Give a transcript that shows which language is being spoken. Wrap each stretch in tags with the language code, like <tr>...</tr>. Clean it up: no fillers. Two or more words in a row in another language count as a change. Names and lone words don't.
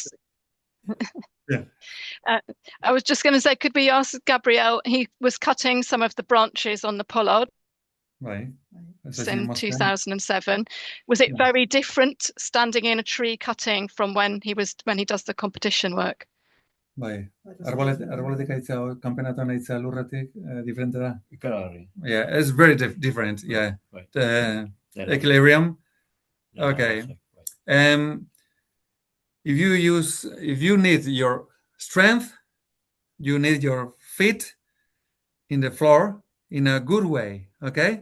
<en>Yeah. I was just going to say, could we ask Gabriel? He was cutting some of the branches on the pollard Right. in 2007. Was it very different standing in a tree cutting from when he does the competition work?</en> <eu>Bai, arbolatik haitza, kanpenatuan haitza lurretik, diferente da. Ikaragarri.</eu> <en>Yeah, it's very different, yeah. Right. Equilibrium. Yeah, Okay. right. If you need your strength, you need your feet in the floor in a good way, okay?</en>